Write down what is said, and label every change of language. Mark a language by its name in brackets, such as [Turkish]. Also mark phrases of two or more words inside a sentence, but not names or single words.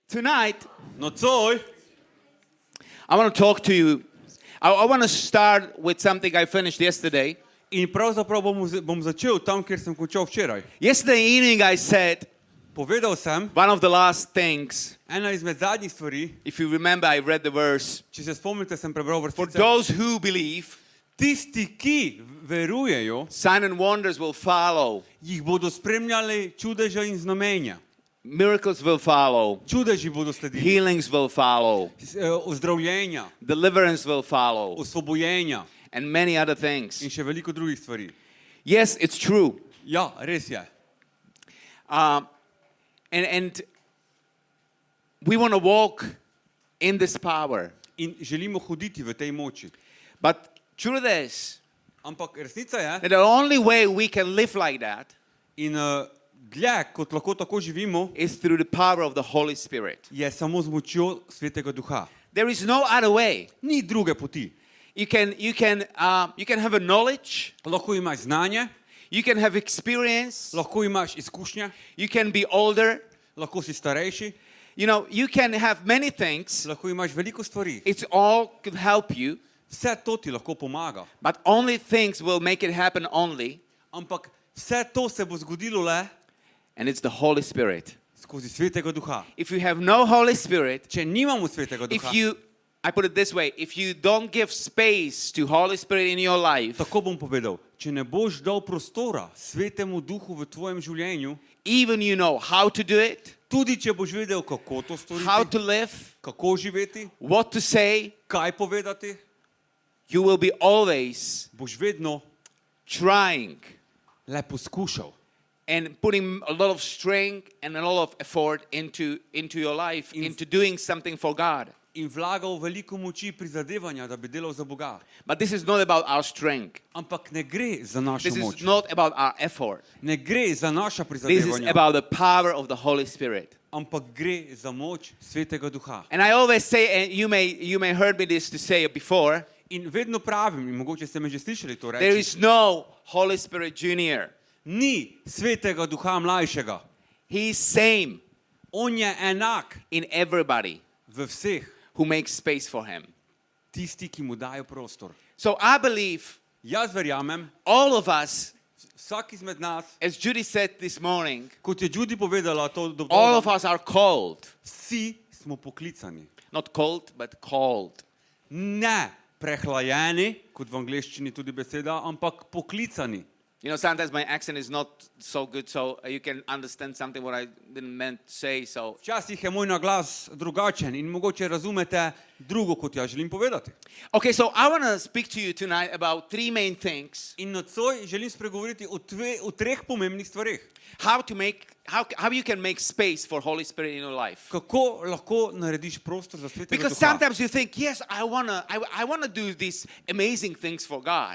[English] Tonight, [Slovenian] Nocoj [English] I want to talk to you. I want to start with something I finished yesterday. [Slovenian] in pravzaprav bom začel tam, kjer sem končal včeraj. [English] Yesterday evening, I said [Slovenian] Povedal sem, [English] one of the last things. [Slovenian] ena izmed zadnjih stvari, [English] If you remember, I read the verse. [Slovenian] če se spomnite, sem prebral [English] For [Slovenian] vrstice. [English] those who believe, [Slovenian] Tisti, ki verujejo, [English] signs and wonders will follow. [Slovenian] jih bodo spremljali čudeža in znamenja. [English] Miracles will follow. [Slovenian] Čudeži bodo sledili. [English] Healings will follow. [Slovenian] Ozdravljenja, [English] Deliverance will follow. [Slovenian] osvobojenja [English] And many other [Slovenian] in [English] things. [Slovenian] še veliko drugih stvari. [English] Yes, it's true. [Slovenian] Ja, res je. [English] And we want to walk in this power. [Slovenian] In želimo hoditi v tej moči. [English] But truth is [Slovenian] Ampak resnica je, [English] that the only way we can live like that [Slovenian] in dlje, kot lahko tako živimo, [English] is through the power of the Holy Spirit. [Slovenian] je samo z močjo Svetega Duha. [English] There is no other way. [Slovenian] Ni druge poti. [English] You can have a knowledge. [Slovenian] Lahko imaš znanje, [English] You can have experience. [Slovenian] lahko imaš izkušnje, [English] You can be older. [Slovenian] lahko si starejši, [English] You know, you can have many things. [Slovenian] lahko imaš veliko stvari. [English] It's all could help you, [Slovenian] Vse to ti lahko pomaga. [English] but only things will make it happen only, [Slovenian] Ampak vse to se bo zgodilo le [English] and it's the Holy Spirit. [Slovenian] skozi Svetega Duha. [English] If you have no Holy Spirit, [Slovenian] Če nimamo Svetega Duha, [English] I put it this way, if you don't give space to Holy Spirit in your life, [Slovenian] tako bom povedal, če ne boš dal prostora Svetemu Duhu v tvojem življenju, [English] even you know how to do it, [Slovenian] tudi če boš vedel, kako to [English] how [Slovenian] storiti, [English] to live, [Slovenian] kako živeti, [English] what to say, [Slovenian] kaj povedati, [English] you will be always [Slovenian] boš vedno [English] trying [Slovenian] le poskušal. [English] and putting a lot of strength and a lot of effort into your life, into doing something for God. [Slovenian] In vlagal veliko moči prizadevanja, da bi delal za Boga. [English] But this is not about our strength. [Slovenian] Ampak ne gre za našo [English] This [Slovenian] moč. [English] is not about our effort. [Slovenian] Ne gre za naša [English] This is [Slovenian] prizadevanja, [English] about the power of the Holy Spirit. [Slovenian] ampak gre za moč Svetega Duha. [English] And I always say, and you may heard me this to say before, [Slovenian] In vedno pravim, in mogoče ste me že slišali to [English] there [Slovenian] reči, [English] is no Holy Spirit Junior. [Slovenian] ni Svetega Duha mlajšega. [English] He is same [Slovenian] On je enak [English] in everybody [Slovenian] v vseh, [English] who makes space for him. [Slovenian] tisti, ki mu dajo prostor. [English] So I believe [Slovenian] Jaz verjamem, [English] all of us, [Slovenian] vsak izmed nas, [English] as Judy said this morning, [Slovenian] kot je Judy povedala, [English] all of us are called. [Slovenian] vsi smo poklicani. [English] Not called, but called. [Slovenian] Ne prehlajeni, kot v angleščini tudi beseda, ampak poklicani. [English] You know, sometimes my accent is not so good, so you can understand something what I didn't meant to say. So, [Slovenian] Včasih je moj naglas drugačen in mogoče razumete drugo, kot jaz želim povedati. [English] okay, so I want to speak to you tonight about three main things: [Slovenian] In nocoj želim spregovoriti o treh pomembnih stvareh. [English] how you can make space for Holy Spirit in your life. [Slovenian] Kako lahko narediš prostor za Svetega [English] Because [Slovenian] Duha? [English] sometimes you think, yes, I wanna do these amazing things for God,